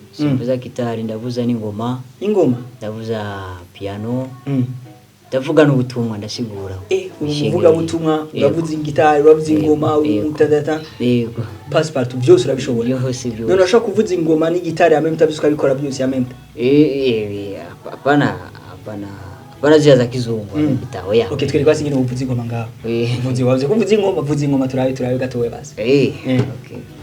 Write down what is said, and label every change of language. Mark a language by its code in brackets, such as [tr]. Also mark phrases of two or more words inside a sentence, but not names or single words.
[rn] simvuza gitari, ndavuza n'ingoma. Ingoma? Ndavuza piano. Mm. Ndavuga n'ubutumwa, ndasigura. Eh, uri Ishengero. umuvugabutumwa, Yego. uravuza gitari, uravuza Yego, ingoma, yego. utadata. Yego. Passepartout, byose urabishobora. Byose, byose. None urashobora kuvuza ingoma n'igitari ya [fr] même temps, [rn] ukabikora byose ya [fr] même temps? [sw] Eh, eh, eh, hapa-, hapana, hapana. Hapana zile za kizungu, Mm. [rn] gitari, oya. Okay, twereke basi ingene uvuza ingoma ngaho. Eh. Uvuze, wavuze ko uvuza ingoma, uvuza ingoma, turabe, turabe gatowe basi. Eh, Eh. okay.